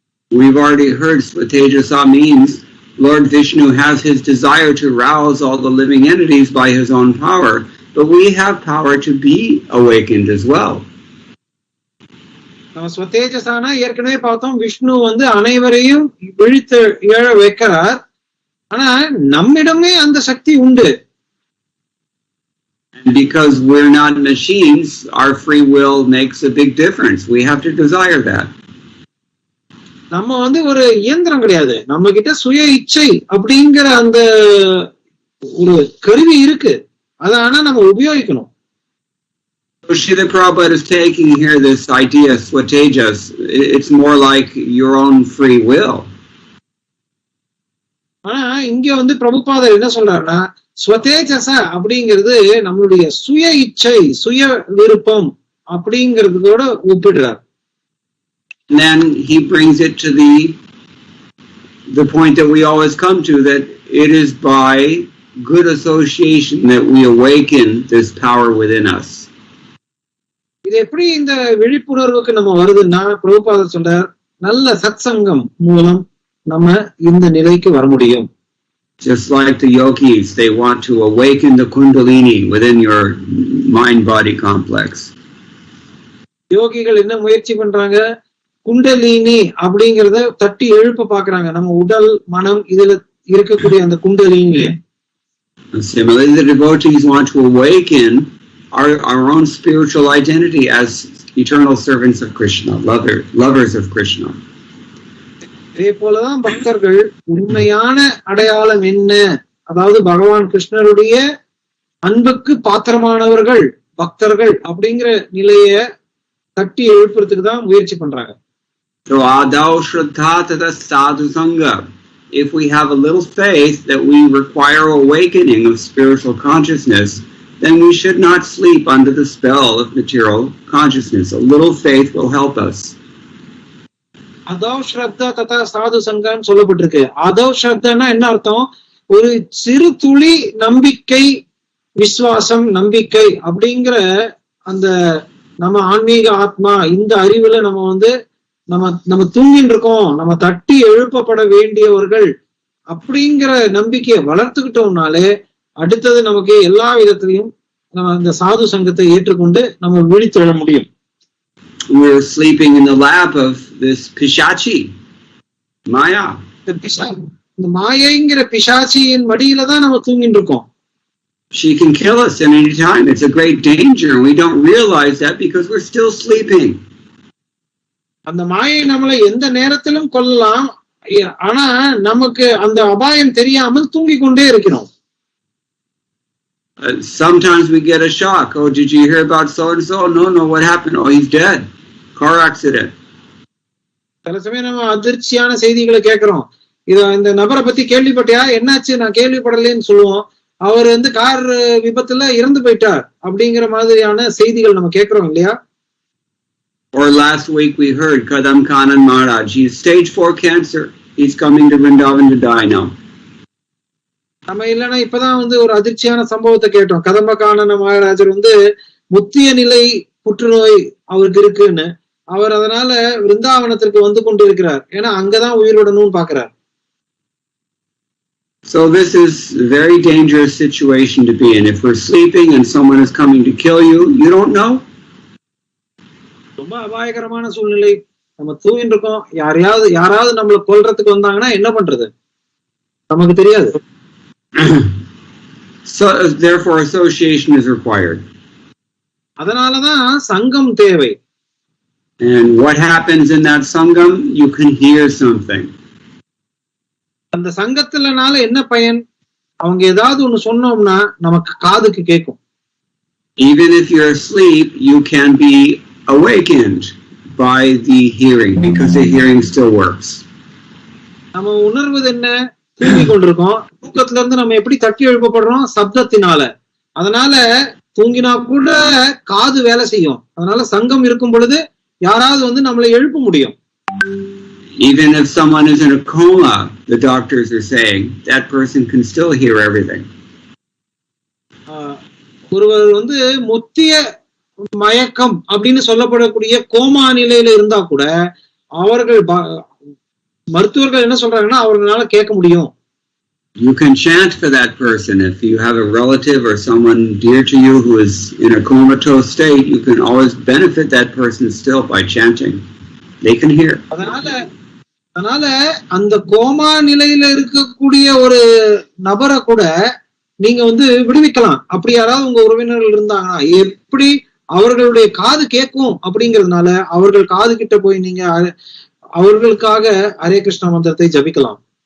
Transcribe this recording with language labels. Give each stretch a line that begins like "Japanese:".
English: We've already heard Swatejasa means Lord Vishnu has his desire to rouse all the living entities by his own power, but we have power to be awakened as well.
Tamil: நம்ம ஸ்வதேஜசானா ஏற்கனவே பார்த்தோம், விஷ்ணு அனைவரையும் விழித்து எழ வைக்கிறார். ஆனா நம்மிடமே அந்த சக்தி உண்டு.
English: And because we're not machines, our free will makes a big difference. We have to desire that.
Tamil: நம்ம ஒரு இயந்திரம் கிடையாது, நம்ம கிட்ட சுய இச்சை அப்படிங்கிற அந்த ஒரு கருவி இருக்கு. அத ஆனா நம்ம உபயோகிக்கணும்.
English: So Srila Prabhupada is taking here this idea, swatejas. It's more like your own free will.
Tamil: ஆனா இங்க பிரபுபாதர் என்ன சொல்றாருன்னா, ஸ்வதேஜச அப்படிங்கிறது நம்மளுடைய சுய இச்சை, சுய விருப்பம் அப்படிங்கிறதோட ஒப்பிடுறார்.
English: And then he brings it to the point that we always come to, that it is by good association that we awaken this power within us.
Tamil: இது எப்படி இந்த விழிப்புணர்வுக்கு நம்ம வருதுன்னா, பிரபுபாதர் சொல்றார், நல்ல சத்சங்கம் மூலம் நம்ம இந்த நிலைக்கு வர முடியும்.
English: Just like the yogis, they want to awaken the kundalini within your mind-body complex.
Tamil: யோகிகள் என்ன முயற்சி பண்றாங்க? குண்டலினி அப்படிங்கறத தட்டி எழுப்ப பாக்குறாங்க. நம்ம உடல் மனம் இதுல இருக்கக்கூடிய அந்த kundalini.
English: Similarly, the devotees want to awaken our own spiritual identity as eternal servants of Krishna, lovers of Krishna.
Tamil: இதே போலதான் பக்தர்கள் உண்மையான அடையாளம் என்ன, அதாவது பகவான் கிருஷ்ணருடைய அன்புக்கு பாத்திரமானவர்கள் பக்தர்கள் அப்படிங்கிற நிலைய தட்டி எழுப்புறதுக்கு தான் முயற்சி பண்றாங்க.
Sanskrit: So adau shraddha tata sadhu sangha.
English: If we have a little faith that we require awakening of spiritual consciousness, then we should not sleep under the spell of material consciousness. A little faith will help us.
Sanskrit: அதவ் ஸ்ரத்தா ததா சாது சங்கம்னு
Tamil: சொல்லப்பட்டிருக்கு. அதவ் ஸ்ரத்தான்னா என்ன அர்த்தம்? ஒரு சிறு துளி நம்பிக்கை, விசுவாசம், நம்பிக்கை அப்படிங்கிற அந்த நம்ம ஆன்மீக ஆத்மா இந்த அறிவுல நம்ம வந்து நம்ம தூங்கிட்டு இருக்கோம், நம்ம தட்டி எழுப்பப்பட வேண்டியவர்கள் அப்படிங்கிற நம்பிக்கையை வளர்த்துக்கிட்டோம்னாலே அடுத்தது நமக்கு எல்லா விதத்திலையும் நம்ம அந்த சாது சங்கத்தை ஏற்றுக்கொண்டு நம்ம விழித்தெழ முடியும்.
English: We're sleeping in the lap of this Pishachi, Maya.
Tamil: இந்த மாயைங்கிற பிசாச்சியின் மடியில தான் நம்ம தூங்கிட்டு இருக்கோம்.
English: She can kill us at any time. It's a great danger, and we don't realize that because we're still sleeping.
Tamil: அந்த மாயை நம்மளை எந்த நேரத்திலும் கொல்லலாம், ஆனா நமக்கு அந்த அபாயம் தெரியாமல் தூங்கிக் கொண்டே இருக்கிறோம்.
English: Sometimes we get a shock. Oh, did you hear about so and so? No, what happened? Oh, he's dead. Car accident.
Tamil: சில சமயம் நம்ம அதிர்ச்சியான செய்திகளை கேட்கிறோம். இந்த நபரை பத்தி கேள்விப்பட்டியா? என்னாச்சு? நான் கேள்விப்படலன்னு சொல்லுவோம். அவர் வந்து கார் விபத்துல இறந்து போயிட்டார் அப்படிங்கிற மாதிரியான செய்திகள் நம்ம கேட்கிறோம் இல்லையா?
English: Or last week we heard Kadam Kanan Maharaj, he's stage 4 cancer. He's coming to Vrindavan to die now.
Tamil: நம்ம இல்லைன்னா இப்பதான் வந்து ஒரு அதிர்ச்சியான சம்பவத்தை கேட்டோம். கதம்ப காணன மகாராஜர் வந்து முத்திய நிலை புற்றுநோய் அவருக்கு இருக்குன்னு, அவர் அதனால விருந்தாவனத்திற்கு வந்து கொண்டு இருக்கிறார். ஏன்னா அங்கதான் உயிரோடணும்னு பாக்குறார்.
English: So this is a very dangerous situation to be in. If we're sleeping and someone is coming to kill you, you don't know.
Tamil: ரொம்ப அபாயகரமான சூழ்நிலை. நம்ம தூங்கிட்டு இருக்கோம், யாராவது நம்மளை கொல்றதுக்கு வந்தாங்கன்னா என்ன பண்றது நமக்கு தெரியாது.
English: So therefore association is required.
Tamil: அதனாலதான் சங்கம் தேவை.
English: And what happens in that sangam? You can hear something.
Tamil: அந்த சங்கத்துலனால என்ன பயன்? அவங்க ஏதாவது ஒண்ணு சொன்னோம்னா நமக்கு காதுக்கு கேட்கும்.
English: Even if you're asleep, you can be awakened by the hearing because the hearing still works.
Tamil: நம்ம உணர்வது என்ன? தூங்கி கொண்டிருக்கோம். தூக்கத்துல இருந்து நம்ம எப்படி தட்டி எழுப்பப்படுறோம்? சப்தத்தினால. அதனால தூங்கினா கூட காது வேலை செய்யும். அதனால சங்கம் இருக்கும் பொழுது யாராவது வந்து நம்மளை எழுப்ப முடியும்.
English: Even if someone is in a coma, the doctors are saying that person can still hear everything.
Tamil: ஒருவர் வந்து முத்திய மயக்கம் அப்படின்னு சொல்லப்படக்கூடிய கோமா நிலையில இருந்தா கூட அவர்கள் மருத்துவர்கள் என்ன சொல்றாங்கன்னா அவர்களால கேட்க முடியும்.
English: You can chant for that person. If you have a relative or someone dear to you who is in a comatose state, you can always benefit that person still by chanting. They can hear.
Tamil: அதனால அந்த coma நிலையில இருக்கக்கூடிய ஒரு நபரை கூட நீங்க வந்து விடுவிக்கலாம். அப்படி யாராவது உங்க உறவினர்கள் இருந்தாங்கன்னா எப்படி அவர்களுடைய காது கேட்கும் அப்படிங்கிறதுனால அவர்கள் காது கிட்ட போய் நீங்க அவர்களுக்காக ஹரே கிருஷ்ணா மந்திரத்தை ஜபிக்கலாம்.